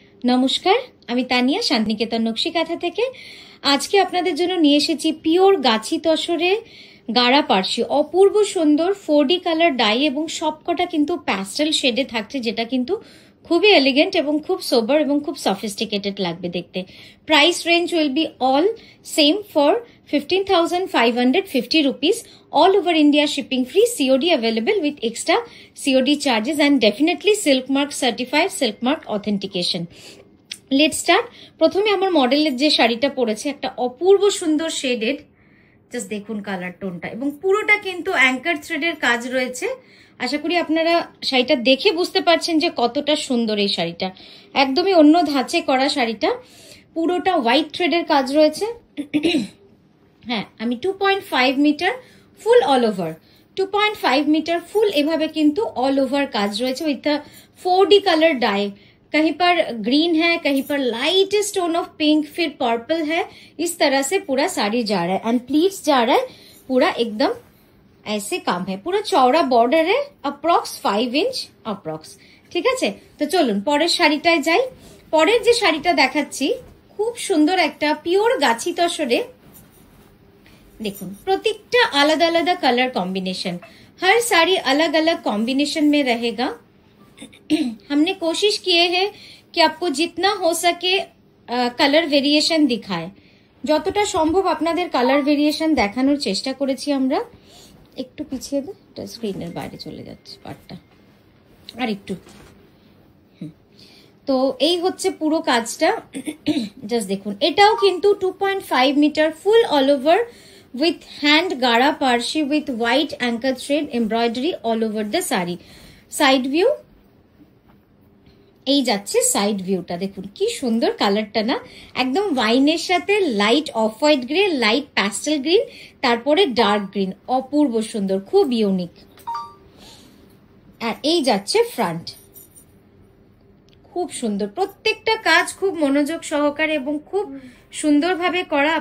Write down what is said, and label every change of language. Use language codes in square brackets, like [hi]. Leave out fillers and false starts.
[bn] নমস্কার, আমি তানিয়া শান্তিনিকেতন নকশি কাঁথা থেকে। আজকে আপনাদের জন্য নিয়ে এসেছি পিওর গাছি তসরে গাড়া পার্সি, অপূর্ব সুন্দর 4D কালার ডাই এবং সবকটা কিন্তু প্যাস্টেল শেডে থাকছে, যেটা কিন্তু খুবই এলিগেন্ট এবং খুব সোবার এবং খুব সফিস্টিকেটেড লাগবে দেখতে। [en] Price range will be all same for 15,550 rupees. All over India shipping free, COD available with extra COD charges and definitely silk mark certified, silk mark authentication. Let's start. [bn] প্রথমে আমার মডেলের যে শাড়িটা পরেছে একটা অপূর্ব সুন্দর শেডেড, জাস্ট দেখুন colour টোনটা, এবং পুরোটা কিন্তু অ্যাঙ্কার থ্রেডের কাজ রয়েছে। আশা করি আপনারা শাড়িটা দেখে বুঝতে পারছেন যে কতটা সুন্দর এই শাড়িটা। একদমই অন্য ধাঁচে করা শাড়িটা, পুরোটা হোয়াইট থ্রেডের কাজ রয়েছে। হ্যাঁ, আমি 2.5 মিটার ফুল অল ওভার, 2.5 মিটার ফুল এভাবে কিন্তু অল ওভার কাজ রয়েছে [en] With 4D colour dye. [hi] कहीं पर ग्रीन है, कहीं पर लाइट स्टोन ऑफ पिंक, फिर पर्पल है। इस तरह से पूरा साड़ी जा रहा है एंड प्लीट्स जा रहा है, पूरा एकदम ऐसे काम है। पूरा चौड़ा बॉर्डर है, अप्रॉक्स 5 इंच अप्रॉक्स। [bn] ঠিক আছে, তো চলুন পরের শাড়িটায় যাই। পরের যে শাড়িটা দেখাচ্ছি খুব সুন্দর একটা পিওর গাছি তসরে। देखो प्रत्येकटा आलादा आलादा [hi] कलर कॉम्बिनेशन, हर साड़ी अलग अलग कॉम्बिनेशन में रहेगा। हमने कोशिश किए हैं कि आपको जितना हो सके कलर वेरिएशन दिखाए, [bn] যতটা সম্ভব আপনাদের কালার ভেরিয়েশন দেখানোর চেষ্টা করেছি আমরা। একটু পিছিয়ে দে, এটা স্ক্রিনের বাইরে চলে যাচ্ছে পার্টটা, আর একটু। তো এই হচ্ছে পুরো কাজটা, জাস্ট দেখুন। এটাও কিন্তু [en] 2.5 metre full all over with hand gara parshi with white anchor thread embroidery all over the saree. [bn] Side view এই যাচ্ছে সাইড ভিউটা, দেখুন কি সুন্দর কালারটা না, একদম ওয়াইনের সাথে light off white grey, light pastel green, তারপরে ডার্ক গ্রিন, অপূর্ব সুন্দর, খুব ইউনিক। আর এই যাচ্ছে ফ্রন্ট, খুব সুন্দর, প্রত্যেকটা কাজ খুব মনোযোগ সহকারে এবং খুব সুন্দরভাবে করা।